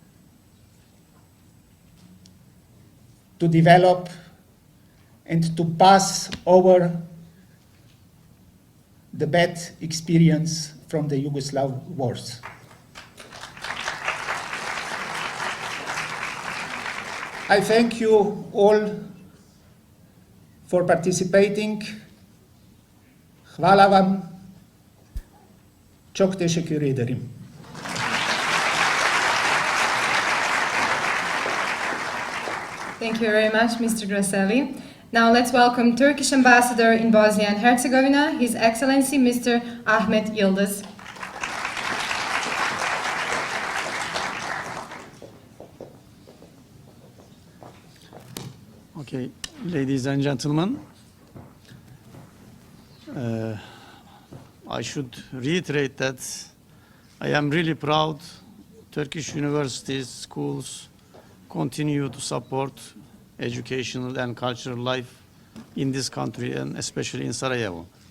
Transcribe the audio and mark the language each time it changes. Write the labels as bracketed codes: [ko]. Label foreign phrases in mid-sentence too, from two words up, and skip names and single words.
[en] to develop and to pass over the bad experience from the Yugoslav wars. I thank you all for participating. [bs] Hvala vam. [tr] Çok teşekkür ederim. [en] Thank you very much, Mr. Grasselli. Now let's welcome Turkish Ambassador in Bosnia and Herzegovina, His Excellency Mr. Ahmet Yıldız. Okay, ladies and gentlemen, I should reiterate that I am really proud Turkish universities, schools continue to support educational and cultural life in this country and especially in Sarajevo.